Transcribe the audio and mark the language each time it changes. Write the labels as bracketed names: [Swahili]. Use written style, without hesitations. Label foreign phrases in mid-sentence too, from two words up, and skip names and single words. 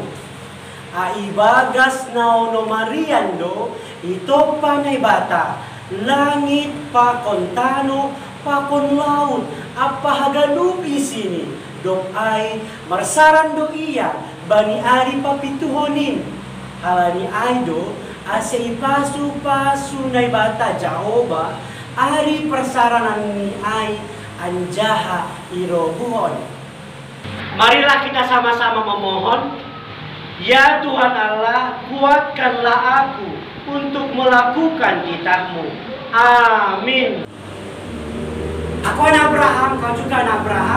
[Batak Simalungun] Aibagas naono mariando, ito panay bata, langit pakon tano, pakon laut, apahagalupi sini, dok ay marsarando iya, bani ari papituhonin, halani aido, ase ipasu-pasu nay bata Jahoba, ari persaranan ni ay, anjaha irobuhon. [Indonesian] Marilah kita sama-sama memohon, ya Tuhan Allah, kuatkanlah aku untuk melakukan titah-Mu. Amin. Aku anak Abraham, kau juga anak Abraham.